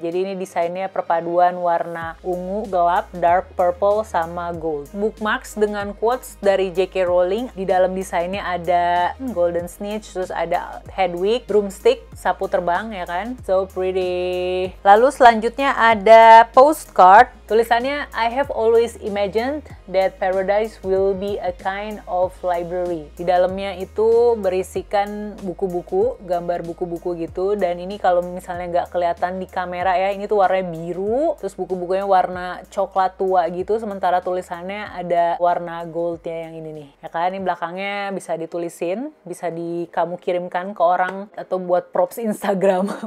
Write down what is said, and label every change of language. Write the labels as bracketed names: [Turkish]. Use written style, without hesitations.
[Indonesian] Jadi ini desainnya perpaduan warna ungu gelap, dark purple, sama gold. Bookmarks dengan quotes dari J.K. Rowling. Di dalam desainnya ada golden snitch, terus ada Hedwig, broomstick, sapu terbang ya kan. [English] So pretty. [Indonesian] Lalu selanjutnya ada postcard. Tulisannya, [English] I have always imagined that paradise will be a kind of library. [Indonesian] Di dalamnya itu berisikan buku-buku, gambar buku-buku gitu. Dan ini kalau misalnya nggak kelihatan di kamera ya, ini tuh warnanya biru. Terus buku-bukunya warna coklat tua gitu. Sementara tulisannya ada warna goldnya yang ini nih. Ya kan, ini belakangnya bisa ditulisin. Bisa kamu kirimkan ke orang atau buat props Instagram.